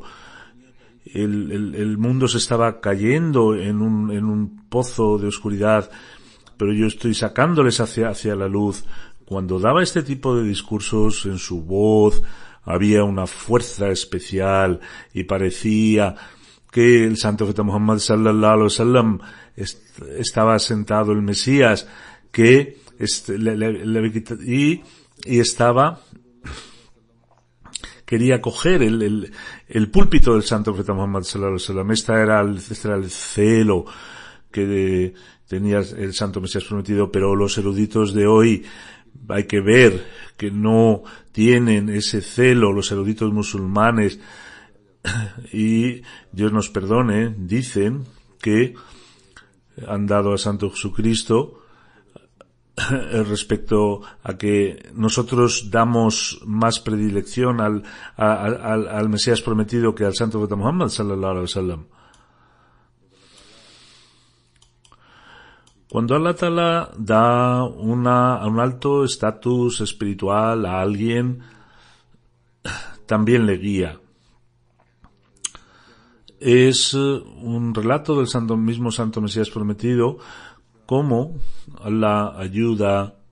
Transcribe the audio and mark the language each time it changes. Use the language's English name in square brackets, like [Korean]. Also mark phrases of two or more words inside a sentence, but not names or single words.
[Spanish] El mundo se estaba cayendo en un pozo de oscuridad, pero yo estoy sacándoles hacia la luz. Cuando daba este tipo de discursos, en su voz había una fuerza especial y parecía que el Santo Profeta Muhammad [Arabic] صلى الله عليه وسلم [Spanish] estaba sentado el Mesías, que quería coger el púlpito del Santo Profeta Muhammad [Arabic] صلى الله عليه وسلم. [Spanish] Este era el celo que tenía el Santo Mesías prometido, pero los eruditos de hoy hay que ver que no tienen ese celo, los eruditos musulmanes, y Dios nos perdone, dicen que han dado a Santo Jesucristo respecto a que nosotros damos más predilección al Mesías prometido que al Santo Profeta Muhammad [Arabic] صلى الله عليه وسلم. [Spanish] Cuando [Arabic] الله تعالى [Spanish] da un alto estatus espiritual a alguien, también le guía. Es un relato del mismo Santo Mesías prometido, cómo Allah ayuda